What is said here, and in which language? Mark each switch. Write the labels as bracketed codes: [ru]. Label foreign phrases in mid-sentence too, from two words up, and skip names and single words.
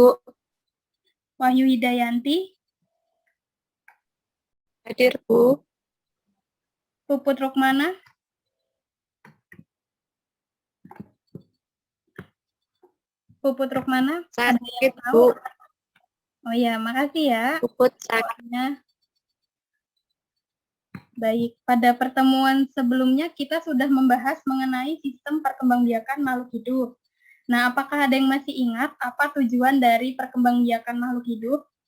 [id] Wahyu Hidayanti. Hadir, Bu. Puput Rukmana. Puput Rukmana. Sakit, Bu. Oh ya, makasih ya. Puput sakit. Baik, pada pertemuan sebelumnya kita sudah membahas mengenai sistem perkembangbiakan makhluk hidup. Nah, apakah ada yang masih ingat apa tujuan dari perkembangbiakan makhluk hidup?